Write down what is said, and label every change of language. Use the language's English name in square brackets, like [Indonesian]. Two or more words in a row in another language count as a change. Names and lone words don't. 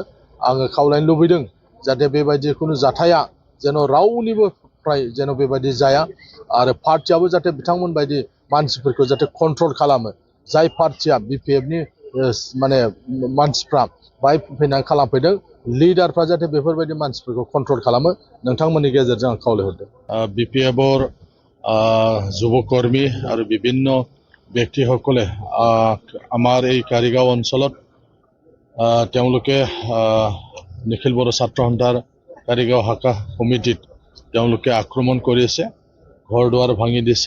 [Bodo] आङो खावलायनो लुबैदों जाहाथे बेबायदि खुनु जाथाया जेन' रावनिबो फ्राय जेन' बेबायदि जाया आरो पार्टियाबो जाहाथे बिथांमोन बायदि मानसिफोरखौ जाहाथे कन्ट्रल खालामो। जाय पार्टिया बिपिएफनि माने मानसिफ्रा बाहाय फैनानै खालामफैदों, लिडारफ्रा जाहाथे बेफोरबायदि मानसिफोरखौ कन्ट्रल खालामो नोंथांमोननि गेजेरजों आं खावलायहरदों। [Assamese] बिपिएफर যুৱকৰ্মী আৰু বিভিন্ন ব্যক্তিসকলে আমাৰ এই কাৰিগাঁও অঞ্চলত তেওঁলোকে নিখিল বড়ো ছাত্ৰ সন্থাৰ কাৰিগাঁও শাখা সমিতিত তেওঁলোকে আক্ৰমণ কৰিছে, ঘৰ দুৱাৰ ভাঙি দিছে।